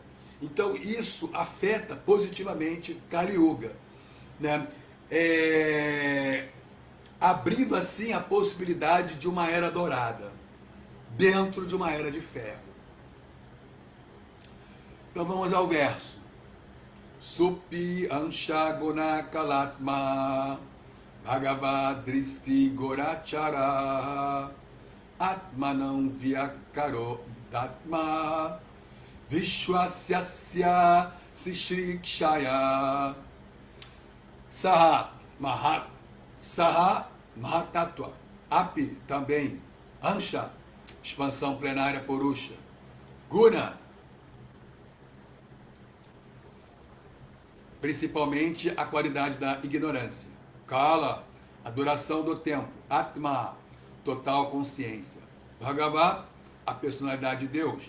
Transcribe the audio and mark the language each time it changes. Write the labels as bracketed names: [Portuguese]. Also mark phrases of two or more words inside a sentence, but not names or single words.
[Portuguese] Então isso afeta positivamente Kali Yuga, né? Abrindo assim a possibilidade de uma era dourada, dentro de uma era de ferro. Então vamos ao verso. [Sanskrit] Supi Anshaguna Kalatma Bhagavad Dristi Gorachara Atmanam Vyakaro Datma Vishwasyasya Sishrikshaya Saha Mahatattva Api também Ansha, [Portuguese] expansão plenária [Sanskrit] Purusha, Guna, [Portuguese] principalmente a qualidade da ignorância, Kala, a duração do tempo, Atma, total consciência, Bhagavat, a personalidade de Deus,